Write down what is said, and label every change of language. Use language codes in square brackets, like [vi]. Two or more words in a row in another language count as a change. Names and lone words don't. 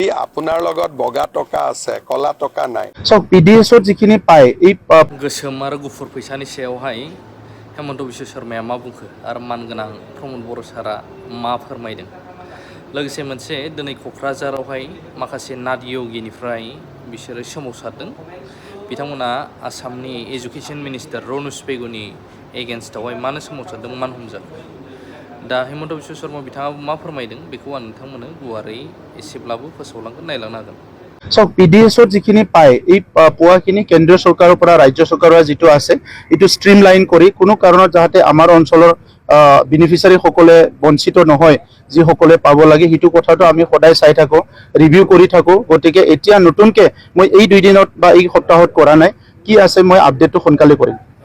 [as] আপোনাৰ লগত বগা টকা আছে কলা টকা নাই সব পিডিএছৰ যিখিনি পায় এই [brx] गोसोम आरो गुफुर फैसानि सायावहाय हेमन्त बिश्व शर्माया मा बुंखो आरो मानगोनां प्रमद बर' सारा मा फोरमायदों लोगोसे मोनसे दिनै क'क्राझारावहाय माखासे नाथ यगिनिफ्राय बिसोरो सोमावसारदों बिथांमोना आसामनि [en] education minister [brx] रनज पेगुनि एगेन्स्टआवहाय मानो सोमावसारदों मान हमजाखो दा हेमन्त बिश्व शर्मा बिथाङा मा फोरमायदों बेखौ आं नोंथांमोननो गुवारै एसेब्लाबो फोसावलांगोन नायलांनो हागोन [as] সব পিডিএছৰ যিখিনি পায় এই পোৱাখিনি কেন্দ্ৰীয় চৰকাৰৰ পৰা ৰাজ্য চৰকাৰৰ যিটো আছে এইটো [en] stream line [as] কৰি কোনো কাৰণত যাতে আমাৰ অঞ্চলৰ বেনিফিচিয়াৰীসকলে বঞ্চিত নহয় যিসকলে পাব লাগে সেইটো কথাটো আমি সদায় চাই থাকোঁ ৰিভিউ কৰি থাকোঁ গতিকে এতিয়া নতুনকৈ মই এই 2 দিনত বা এই সপ্তাহত কৰা নাই কি আছে মই আপডেটটো সোনকালে কৰিম